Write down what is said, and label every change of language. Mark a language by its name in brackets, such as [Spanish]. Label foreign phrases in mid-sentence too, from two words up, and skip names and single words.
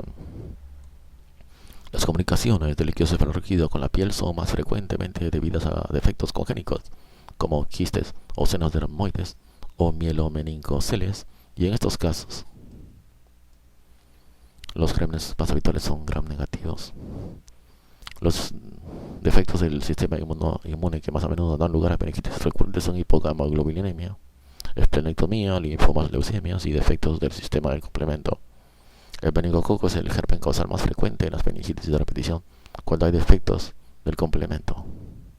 [Spanish] Las comunicaciones del líquido cefalorraquídeo con la piel son más frecuentemente debidas a defectos congénicos, como quistes o senos dermoides o mielomeningoceles, y en estos casos los gérmenes más habituales son gram negativos. Los defectos del sistema inmune que más a menudo dan lugar a meningitis frecuentes son hipogama-globulinemia, esplenectomía, linfomas, leucemias y defectos del sistema del complemento. El meningococo es el germen causal más frecuente en las meningitis de repetición cuando hay defectos del complemento.